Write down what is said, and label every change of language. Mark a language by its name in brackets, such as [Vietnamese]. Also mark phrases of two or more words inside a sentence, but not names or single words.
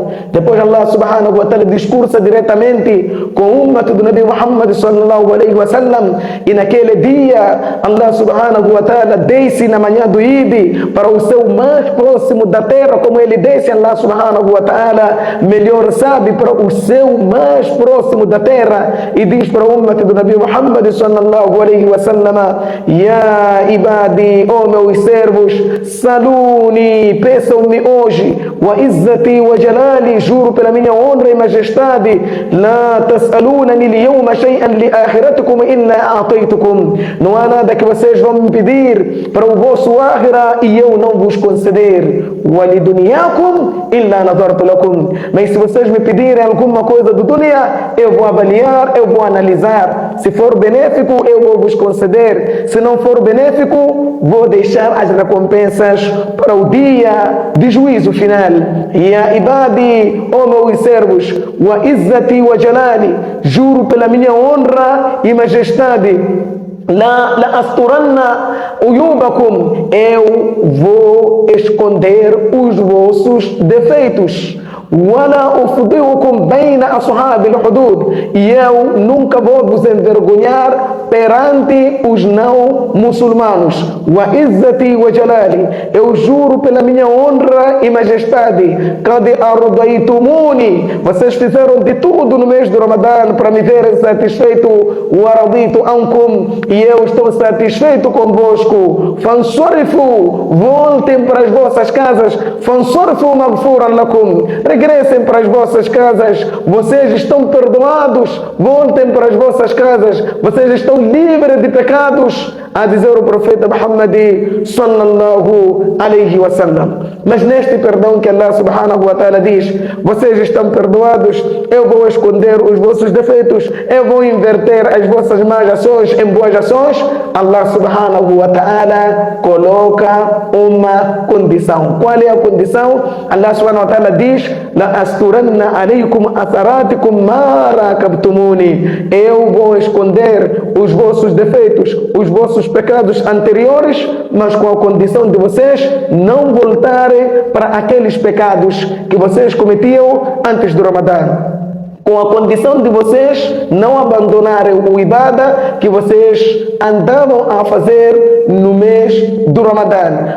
[Portuguese] Depois Allah [Arabic] سبحانه وتعالى [Portuguese] discursa diretamente com o ummah do Nabi Muhammad [Arabic] صلى الله عليه وسلم, [Portuguese] e naquele dia Allah [Arabic] سبحانه وتعالى [Portuguese] desce na manhã do Eid para o seu mais próximo da terra, como ele desce, Allah [Arabic] سبحانه وتعالى [Portuguese] melhor sabe, para o seu mais próximo da terra, e diz para o ummah do Nabi Muhammad [Arabic] صلى الله عليه وسلم: يا عبادي, [Portuguese] ó meus servos, saluni, peçam-me hoje, [Arabic] وعزتي وجلالي, [Portuguese] juro pela minha honra e majestade, [Arabic] لا تسألونني اليوم شيئا لآخرتكم إلا أعطيتكم, [Portuguese] não há nada que vocês vão me pedir para o vosso akhira e eu não vos conceder, [Arabic] ولدنياكم إلا نظرت لكم, [Portuguese] mas se vocês me pedirem alguma coisa do dunya, eu vou avaliar, eu vou analisar. Se for benéfico, eu vou vos conceder. Se não for benéfico, vou deixar as recompensas para o dia de juízo final. [Arabic] يا عبادي, [Portuguese] ó meus servos, [Arabic] وعزتي وجلالي, [Portuguese] juro pela minha honra e majestade, [Arabic] لأسترن عيوبكم, [Portuguese] eu vou esconder os vossos defeitos. [Arabic] ولا أفضحكم بين أصحاب الحدود, [Portuguese] e eu nunca vou vos envergonhar perante os não muçulmanos. [Arabic] وعزتي وجلالي, [Portuguese] eu juro pela minha honra e majestade, [Arabic] قد أرضيتموني, [Portuguese] vocês fizeram de tudo no mês do Ramadã para me verem satisfeito, [Arabic] ورضيت عنكم, [Portuguese] e eu estou satisfeito convosco. Fansurifu, voltem para as vossas casas. [Arabic] فانصرفوا مغفورا لكم, [Portuguese] regressem para as vossas casas, vocês estão perdoados, voltem para as vossas casas, vocês estão livres de pecados, a dizer o profeta Muhammad [Arabic] صلى الله عليه وسلم. [Portuguese] Mas neste perdão que Allah [Arabic] سبحانه وتعالى [Portuguese] diz: vocês estão perdoados, eu vou esconder os vossos defeitos, eu vou inverter as vossas más ações em boas ações, Allah [Arabic] سبحانه وتعالى [Portuguese] coloca uma condição. Qual é a condição? Allah [Arabic] سبحانه وتعالى [Portuguese] diz: [Arabic] لأسترن عليكم عثراتكم ما راقبتموني, [Portuguese] eu vou esconder os vossos defeitos, os vossos pecados anteriores, mas com a condição de vocês não voltarem para aqueles pecados que vocês cometiam antes do Ramadã, com a condição de vocês não abandonarem o ibada que vocês andavam a fazer no mês do Ramadã.